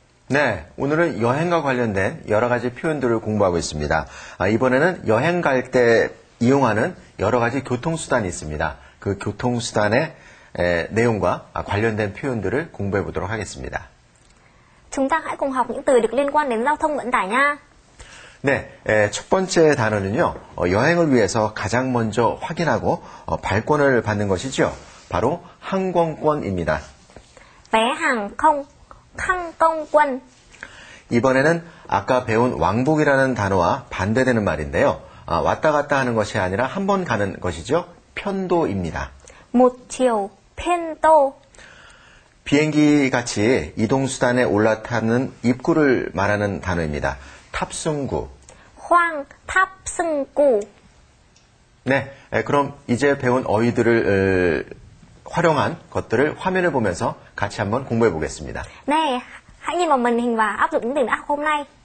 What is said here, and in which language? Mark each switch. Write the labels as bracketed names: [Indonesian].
[Korean] 네, 오늘은 여행과 관련된 여러 가지 표현들을 공부하고 있습니다. 이번에는 여행 갈 때 이용하는 여러 가지 교통수단이 있습니다. 그 교통수단의 내용과 관련된 표현들을 공부해 보도록 하겠습니다. [Vietnamese] Chúng ta hãy cùng học những từ được liên quan đến giao thông vận tải nha. [Korean] 네, 첫 번째 단어는요, 여행을 위해서 가장 먼저 확인하고 발권을 받는 것이죠. 바로 항공권입니다. [Vietnamese] Vé hàng không, 항공권. [Korean] 이번에는 아까 배운 왕복이라는 단어와 반대되는 말인데요. 왔다 갔다 하는 것이 아니라 한 번 가는 것이죠. 편도입니다. [Vietnamese] một chiều, 편도. [Korean] 비행기 같이 이동수단에 올라타는 입구를 말하는 단어입니다. 탑승구. [Vietnamese] khoang, 탑승구. [Korean] 네, 그럼 이제 배운 어휘들을 활용한 것들을 화면을 보면서 같이 한번 공부해 보겠습니다. [Vietnamese] Này, hãy nhìn vào màn hình và áp dụng những từ đã học hôm nay.